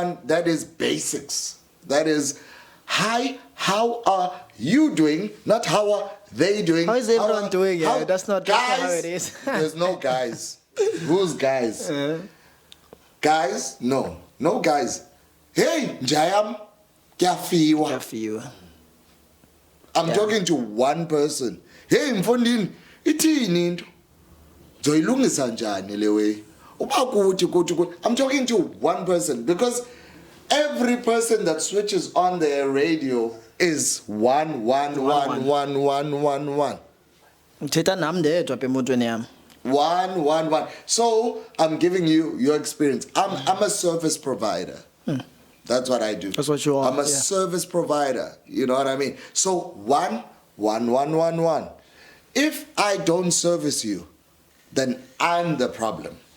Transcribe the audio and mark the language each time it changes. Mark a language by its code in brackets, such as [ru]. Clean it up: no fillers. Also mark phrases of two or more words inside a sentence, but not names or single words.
[en] That is basics. That is, hi, how are you doing? Not how are they doing? How is everyone doing? Yeah, that's not guys, how it is. There's no guys. Who's guys? Guys? No. No guys. Hey, Jayam. Kyafiwa. Kyafiwa. I'm talking to one person. [xh] Hey, Mfondini. Ithini into? Zoyilungisa njani le way? Uba kuthi. [en] I'm talking to one person because every person that switches on their radio is one. [xh] Mthetha nam ndedwa apha emotweni yam. [en] One. So I'm giving you your experience. I'm a service provider. That's what I do. That's what you are. I'm a service provider. You know what I mean? So one. If I don't service you, then I'm the problem.